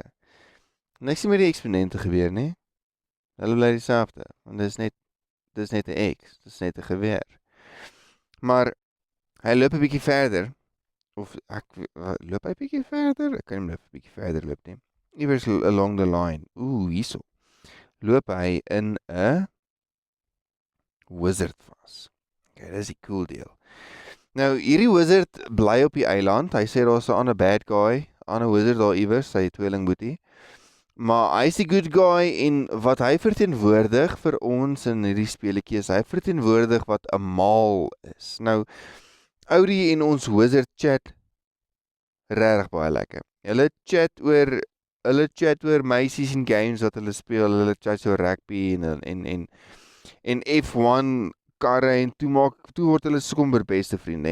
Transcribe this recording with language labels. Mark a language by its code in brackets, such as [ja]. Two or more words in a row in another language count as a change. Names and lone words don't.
[af] Niks nie met die eksponente gebeur nie. Hulle bly dieselfde, want dis net 'n x, dis net 'n geweer. Maar hy loop 'n bietjie verder of loop hy 'n bietjie verder? Ek kan nie loop 'n bietjie verder loop nie. Iewers [en] along the line. [af] Hierso. Loop hy in 'n wizard vas. Okay, dis die cool deel. Nou, hierdie wizard bly op die eiland. Hy sê daar's 'n ander [en] bad guy, [af] 'n ander wizard daar iewers, sy tweelingboetie. Maar hy is die [en] good guy [af] en wat hy verteenwoordig vir ons in hierdie speletjie is, hy verteenwoordig wat 'n maal is. Nou, Oudie en ons wizard chat regtig baie lekker. Hulle chat oor meisies en games wat hulle speel, hulle chat so rugby en F1 karre en toe word hulle sommer beste vriende.